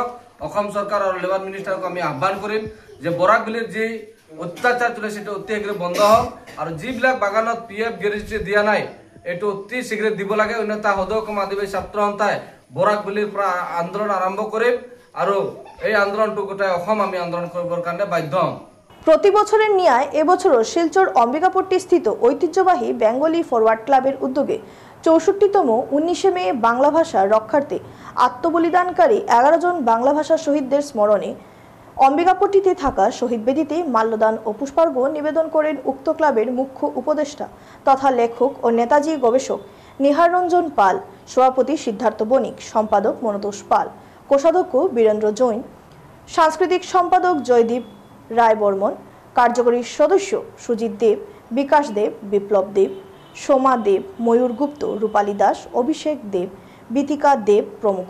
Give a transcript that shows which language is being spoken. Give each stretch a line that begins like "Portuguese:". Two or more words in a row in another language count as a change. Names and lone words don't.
Assamese: অসম চৰকাৰ আৰু লেবাৰ মিনিষ্টাৰক আমি আহ্বান কৰিম যে বৰাকভিলিৰ যি অত্যাচাৰ চলিছে সেইটো অতি শীঘ্ৰে বন্ধ হওক, আৰু যিবিলাক বাগানত PF গ্ৰেজুৱেটি দিয়া নাই এইটো অতি শীঘ্ৰে দিব লাগে। অন্যথা সদৌ অসম আদিবাসী ছাত্ৰ সন্থাই বৰাকভিলিৰ পৰা আন্দোলন আৰম্ভ কৰিম আৰু এই আন্দোলনটো গোটাই অসম আমি আন্দোলন কৰিবৰ কাৰণে বাধ্য হ'ম।
Bangla: প্রতি বছরের ন্যায় এবছরও শিলচর অম্বিকাপট্টি স্থিত ঐতিহ্যবাহী বেঙ্গলি ফরওয়ার্ড ক্লাবের উদ্যোগে 64তম 19শে মে বাংলা ভাষা রক্ষার্থে আত্মবলিদানকারী 11 জন বাংলা ভাষা শহীদদের স্মরণে অম্বিকাপট্টিতে থাকা শহীদ বেদিতে মাল্যদান ও পুষ্পার্ঘ নিবেদন করেন উক্ত ক্লাবের মুখ্য উপদেষ্টা তথা লেখক ও নেতাজি গবেষক নিহার রঞ্জন পাল, সভাপতি সিদ্ধার্থ বণিক, সম্পাদক মনোতোষ পাল, কোষাধ্যক্ষ বীরেন্দ্র জৈন, সাংস্কৃতিক সম্পাদক জয়দীপ রায় বর্মন, কার্যকরী সদস্য সুজিত দেব, বিকাশ দেব, বিপ্লব দেব, সোমা দেব, ময়ূর গুপ্ত, রূপালী দাস, অভিষেক দেব, বিতিকা দেব প্রমুখ।